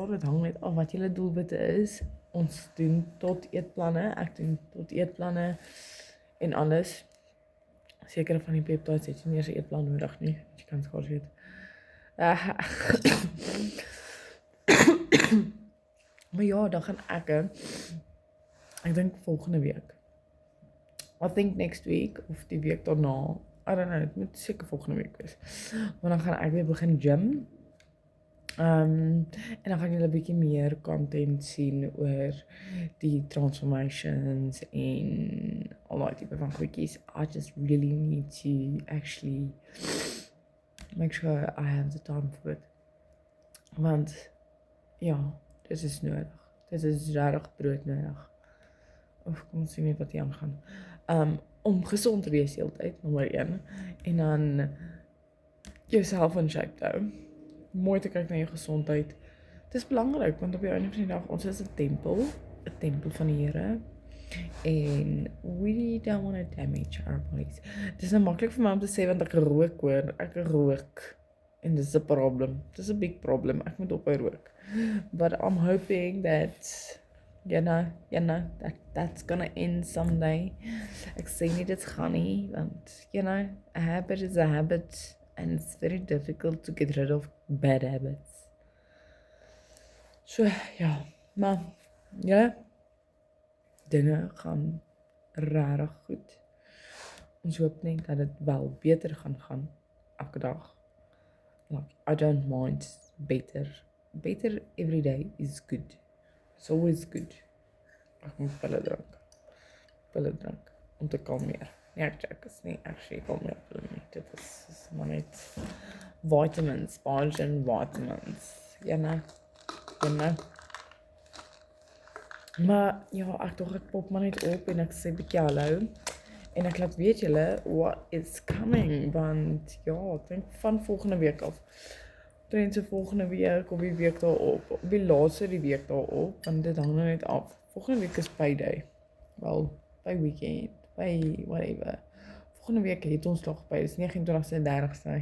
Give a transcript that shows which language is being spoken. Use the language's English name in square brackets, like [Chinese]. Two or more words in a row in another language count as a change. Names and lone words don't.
[Afrikaans] Dit hang net af wat julle doelwitte is. Ons doen tot eetplanne, ek doen tot eetplanne en alles. Sekere van die peptides het jy nie eers 'n eetplan nodig nie. Jy kan skaars weet. Maar ja, dan gaan ek dink volgende week. [English] I think next week [Afrikaans] of die week daarna. [English] I don't know, [Afrikaans] dit moet seker volgende week wees. Maar dan gaan ek weer begin gym. En dan gaan julle 'n bietjie meer content sien oor die transformations en al daai tipe van goedjies. [English] I just really need to actually make sure I have the time for it. [Afrikaans] Want ja, dit is nodig. Dit is regtig broodnodig. Of kom ons sien net wat hier aangaan. Om gesond te wees heeltyd, nommer 1. En dan jouself in shape te hou. Mooi te kyk na jou gesondheid. Dit is belangrik want op die einde van die dag ons is 'n tempel van die Here. [English] En we don't want to damage our bodies. [Afrikaans] Dit is nou maklik vir my om te sê want ek rook hoor. Ek rook. En dis 'n probleem. Dis 'n [English] big problem. [Afrikaans] Ek moet ophou rook. [English] But I'm hoping that that's gonna end someday. [Afrikaans] Ek sê nie dit gaan nie want [English] a habit is a habit. And it's very difficult to get rid of bad habits. So, [Afrikaans] ja, maar, ja, dinge gaan regtig goed. Ons hoop net dat dit wel beter gaan elke dag. [English] Like, I don't mind beter. Beter every day is good. It's always good. [Afrikaans] Ek moet pille drink, om te kalmeer. Ja, ek is nie actually kalmeer pille nie. Dit is maar net vitamins, sponge en vitamins. Maar ja, ek pop maar net op en ek sê bietjie hallo. En ek laat weet julle [English] what is coming, [Afrikaans] want ja, ek dink van volgende week af. Trends volgende week of die week daarop, of die laaste die week daarop, want dit hang net af. Volgende week is payday. Wel, by weekend, by whatever. Volgende week het ons nog by, dis 29ste en 30ste.